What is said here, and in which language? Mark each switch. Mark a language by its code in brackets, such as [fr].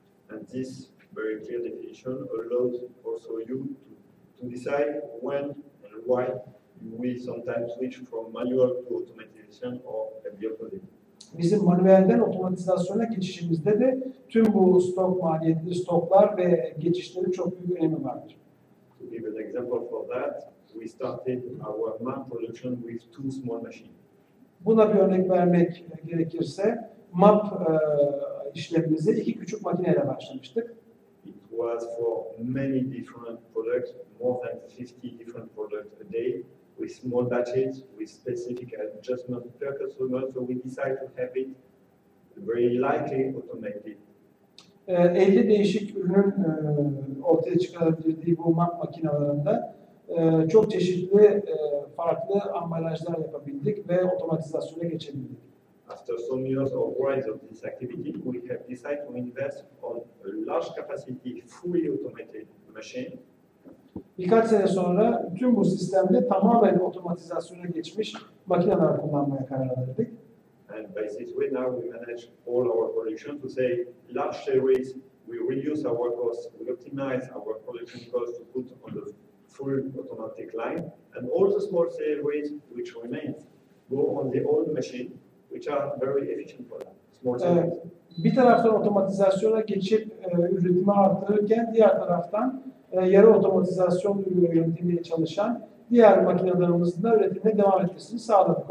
[en] And this very clear definition allows also you to decide when and why you will sometimes switch from manual to automation or the opposite. [tr] Bizim manuelden otomatizasyona geçişimizde de tüm bu stok maliyetli stoklar ve geçişlerin çok büyük önemi vardır. [en] To give an example for that, we started our map production with 2 small machines. [tr] Buna bir örnek vermek gerekirse MAP işlemimize 2 küçük makineyle başlamıştık. [en] It was for many different products, more than 50 different products a day, with small batches, with specific adjustments per customer. So we decided to have it very likely automated. [tr] 50 değişik ürünün ortaya çıkarabildiği bu MAP makinelerinde çok çeşitli farklı ambalajlar yapabildik ve otomatizasyona geçebildik. [en] After some years of rise of this activity, we have decided to invest on a large capacity, fully automated machine. [tr] Birkaç sene sonra tüm bu sistemde tamamen otomatizasyona geçmiş makineler kullanmaya karar verdik. [en] And by this way now we manage all our production to say large series, we reduce our costs, we optimize our production costs to put on the full automatic line, and all the small series which remains go on the old machine, which are very efficient for that. Small series. [tr] Bir taraftan otomatizasyona geçip üretimi arttırırken diğer taraftan yarı otomatizasyon yöntemiyle çalışan diğer makinelerimizin de üretimine devam etmesini sağladık.